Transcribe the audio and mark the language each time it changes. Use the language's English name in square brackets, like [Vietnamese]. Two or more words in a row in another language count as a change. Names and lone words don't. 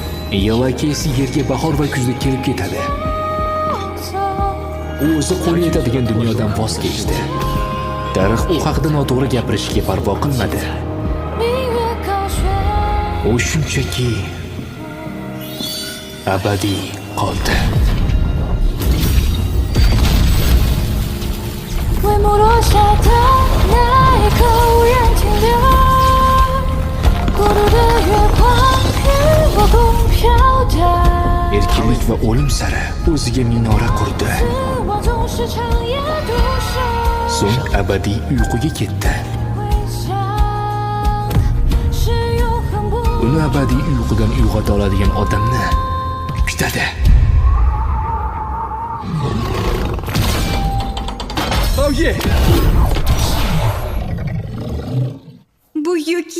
[Uzbek] Yelaki esa yerga bahor va kuzda kelib ketadi. U o'zi qo'li yetadigan dunyodan voz kechdi. Daraxt u haqida noto'g'ri gapirishga parvo qilmadi. U shunchaki abadiy qoldi. [Chinese] 帷幕落下的那一刻无人停留，孤独的月光与我共飘荡。 [Uzbek] Erkinlik va o'lim sari o'ziga minora qurdi. [Chinese] 死亡总是长夜独守。 [Uzbek] So'ng abadiy uyquga ketdi. [Chinese] 回想是永恒不 [Uzbek] Uni abadiy uyqudan uyg'ota oladigan odamni kutadi. [English] Oh yeah! [Uzbek] Bu yuk